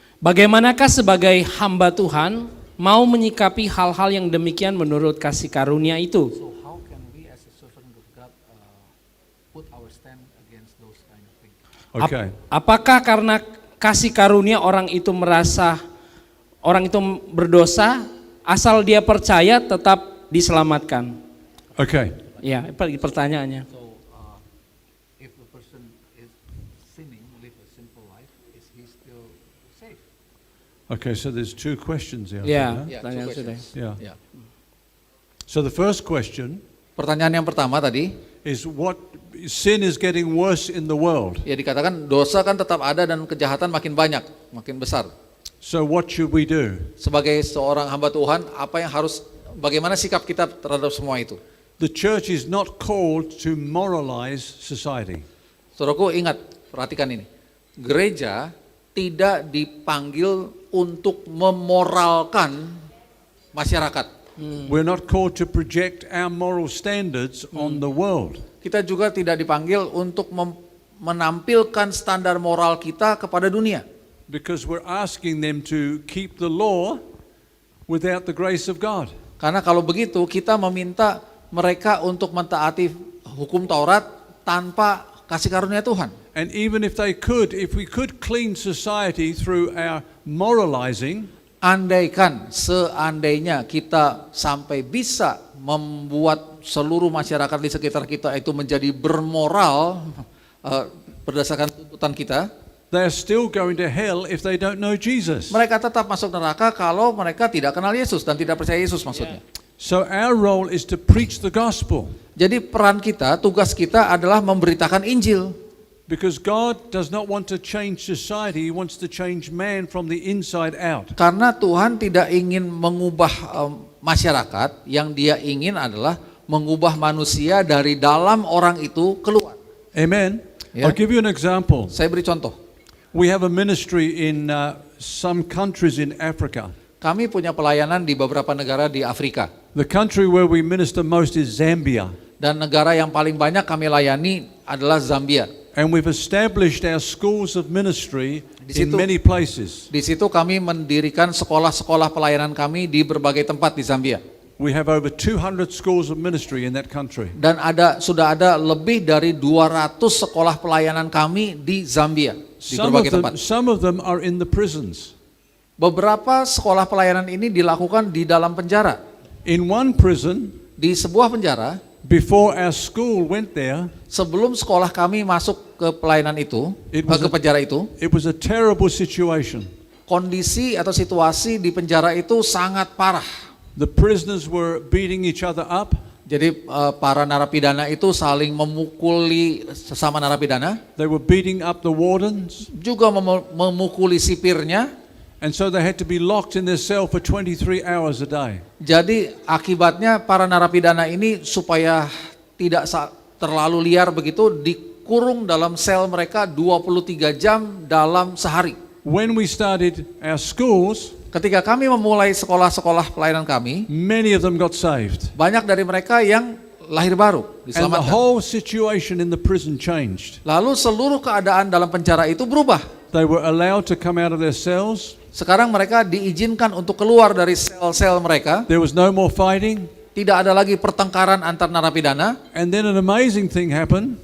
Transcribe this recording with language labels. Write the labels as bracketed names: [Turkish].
[Indonesian] Bagaimanakah sebagai hamba Tuhan mau menyikapi hal-hal yang demikian menurut kasih karunia itu? [English] So how can we as a servant of God put our stand against those kind of things? Okay. [Indonesian] Apakah karena kasih karunia orang itu merasa orang itu berdosa, asal dia percaya tetap diselamatkan? [English] Okay. [Indonesian] Ya, pertanyaannya. [English] So if the person is sinning, live a sinful life, is he still safe? Okay, so there's 2 questions here. [Indonesian] Ya, Ya, pertanyaan [English] two [Indonesian] sudah. [English] questions. Yeah. [Indonesian] Ya. [English] So the first question [Indonesian] Pertanyaan yang pertama tadi, [English] is what sin is getting worse in the world. [Indonesian] ya dikatakan dosa kan tetap ada dan kejahatan makin banyak, makin besar. [English] So what should we do? [Indonesian] Sebagai seorang hamba Tuhan, bagaimana sikap kita terhadap semua itu? [English] The church is not called to moralize society. [Indonesian] Saudaraku ingat, perhatikan ini. Gereja tidak dipanggil untuk memoralkan masyarakat. [English] We're not called to project our moral standards on the world. [Indonesian] Kita juga tidak dipanggil untuk menampilkan standar moral kita kepada dunia. [English] Because we're asking them to keep the law without the grace of God. [Indonesian] Karena kalau begitu kita meminta mereka untuk mentaati hukum Taurat tanpa kasih karunia Tuhan. [English] And even if we could clean society through our moralizing, [Indonesian] Seandainya kita sampai bisa membuat seluruh masyarakat di sekitar kita itu menjadi bermoral berdasarkan tuntutan kita, [English] they're still going to hell if they don't know Jesus. [Indonesian] Mereka tetap masuk neraka kalau mereka tidak kenal Yesus dan tidak percaya Yesus maksudnya. [English] So our role is to preach the gospel, [Indonesian] Jadi peran kita, tugas kita adalah memberitakan Injil. [English] because God does not want to change society, He wants to change man from the inside out. [Indonesian] Karena Tuhan tidak ingin mengubah masyarakat, yang Dia ingin adalah mengubah manusia dari dalam orang itu keluar. [English] Amen. Yeah. I'll give you an example. [Indonesian] Saya beri contoh. [English] We have a ministry in some countries in Africa. [Indonesian] Kami punya pelayanan di beberapa negara di Afrika. [English] The country where we minister most is Zambia. [Indonesian] Dan negara yang paling banyak kami layani adalah Zambia. [English] And we've established our schools of ministry [Indonesian] Di [English] in [Indonesian] situ- [English] many places. [Indonesian] Di situ kami mendirikan sekolah-sekolah pelayanan kami di berbagai tempat di Zambia. [English] We have over 200 schools of ministry in that country. [Indonesian] Dan sudah ada lebih dari 200 sekolah pelayanan kami di Zambia, di berbagai tempat. [English] Some of them are in the prisons. [Indonesian] Beberapa sekolah pelayanan ini dilakukan di dalam penjara. [English] In one prison, [Indonesian] Di sebuah penjara, [English] before our school went there, [Indonesian] sebelum sekolah kami masuk ke pelayanan itu, ke penjara itu, [English] it was a terrible situation. [Indonesian] kondisi atau situasi di penjara itu sangat parah. [English] The prisoners were beating each other up. [Indonesian] Jadi para narapidana itu saling memukuli sesama narapidana, [English] They were beating up the wardens. [Indonesian] juga memukuli sipirnya. [English] And so they had to be locked in their cell for 23 hours a day. [Indonesian] Jadi akibatnya para narapidana ini supaya tidak terlalu liar begitu dikurung dalam sel mereka 23 jam dalam sehari. [English] When we started our schools, [Indonesian] Ketika kami memulai sekolah-sekolah pelayanan kami, [English] many of them got saved. [Indonesian] banyak dari mereka yang lahir baru, [English] And the [Indonesian] diselamatkan. [English] whole situation in the prison changed. [Indonesian] Lalu seluruh keadaan dalam penjara itu berubah. [English] They were allowed to come out of their cells. [Indonesian] Sekarang mereka diizinkan untuk keluar dari sel-sel mereka. [English] There was no more fighting. [Indonesian] Tidak ada lagi pertengkaran antar narapidana. [English] And then an amazing thing happened.